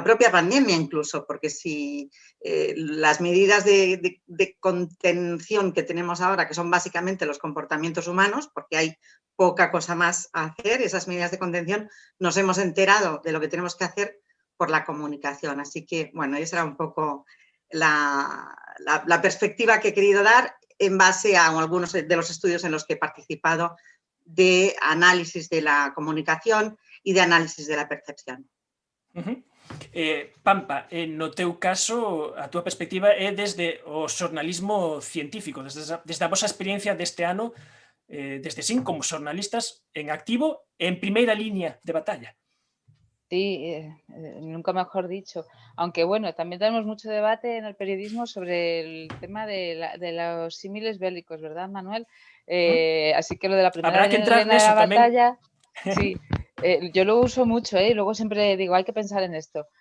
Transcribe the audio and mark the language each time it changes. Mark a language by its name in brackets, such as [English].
[Spanish] pandemia incluso, porque si las medidas de contención que tenemos ahora, que son básicamente los comportamientos humanos, porque hay poca cosa más a hacer, esas medidas de contención, nos hemos enterado de lo que tenemos que hacer por la comunicación. Así que, bueno, esa era un poco la perspectiva que he querido dar en base a algunos de los estudios en los que he participado de análisis de la comunicación y de análisis de la percepción. [Galician] Pampa, no teu caso, a túa perspectiva é desde o xornalismo científico, desde a vosa experiencia deste ano, desde sin como xornalistas en activo en primeira liña de batalla. [Spanish] Sí, nunca mejor dicho. Aunque bueno, también tenemos mucho debate en el periodismo sobre el tema de los símiles bélicos, ¿verdad, Manuel? Así que lo de la primera línea de la batalla, sí, yo lo uso mucho, luego siempre digo, hay que pensar en esto.